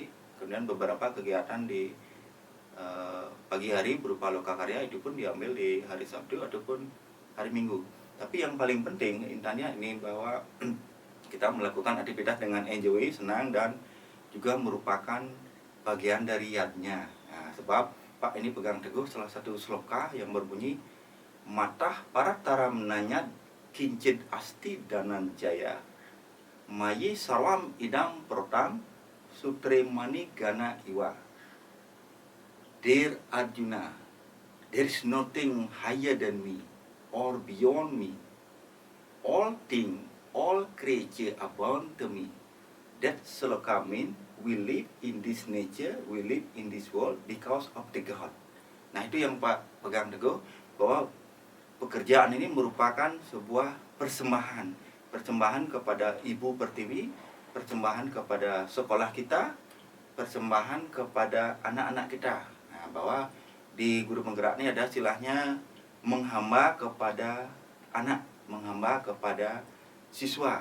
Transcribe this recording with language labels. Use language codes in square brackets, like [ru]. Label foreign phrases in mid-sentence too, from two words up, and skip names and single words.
[id] Kemudian beberapa kegiatan di pagi hari berupa lokakarya itu pun diambil di hari Sabtu ataupun hari Minggu. Tapi yang paling penting intinya ini bahwa kita melakukan aktivitas dengan enjoy, senang, dan juga merupakan bagian dari yadnya. Nah, sebab Pak ini pegang teguh salah satu sloka yang berbunyi [sa] मत्तः परतरं नान्यत् किञ्चिद् अस्ति धनञ्जय मयि सर्वम् इदं प्रोतं सूत्रे मणि गणा इव. [en] Dear Arjuna, there is nothing higher than me or beyond me. All things, all creature abound to me. That sloka mean we live in this nature, we live in this world because of the God. [id] Nah itu yang Pak pegang teguh, bahwa pekerjaan ini merupakan sebuah persembahan. Persembahan kepada Ibu Pertiwi, persembahan kepada sekolah kita, persembahan kepada anak-anak kita. Nah, bahwa di guru penggerak ini ada istilahnya menghamba kepada anak, menghamba kepada siswa.